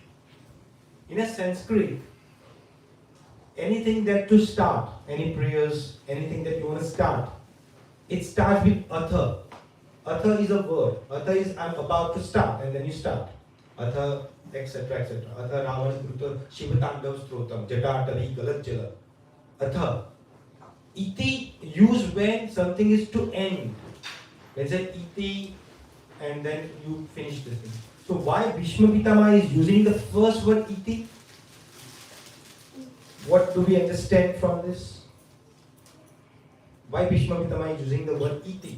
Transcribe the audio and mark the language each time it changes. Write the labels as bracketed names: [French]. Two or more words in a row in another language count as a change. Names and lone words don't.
[English] In a Sanskrit, anything that to start, any prayers, anything that you want to start, it starts with atha. Atha is a word. Atha is I'm about to start, and then you start. Atha, etc., etc. [Sanskrit] Atha Ravana Kruta Shivatandav Strotam Jatatavi Galajjala. [English] Atha. Iti used when something is to end. Let's say iti, and then you finish the thing. So why Bhishma Pitama is using the first word iti? What do we understand from this? Why Bhishma Pitama is using the word iti?